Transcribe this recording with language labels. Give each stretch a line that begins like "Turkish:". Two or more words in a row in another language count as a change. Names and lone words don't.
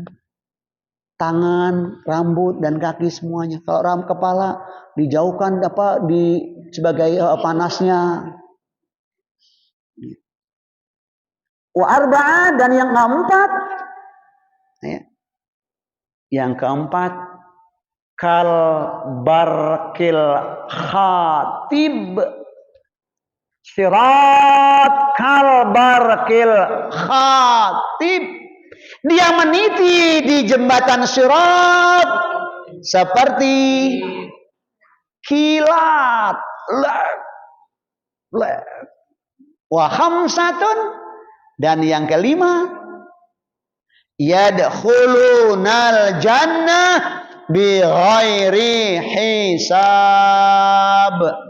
Indonesian: Tangan, rambut dan kaki semuanya. Kalau kepala dijauhkan sebagai panasnya.
Arabic: وأربعة,
Indonesian: dan yang keempat. Ya. Yang keempat,
Arabic: كالبرق الخاطف. صراط كالبرق الخاطف.
Indonesian: Dia meniti di jembatan sirat seperti kilat.
Arabic: وخمسة,
Indonesian: dan yang kelima,
Arabic: يدخلون الجنة بغير حساب.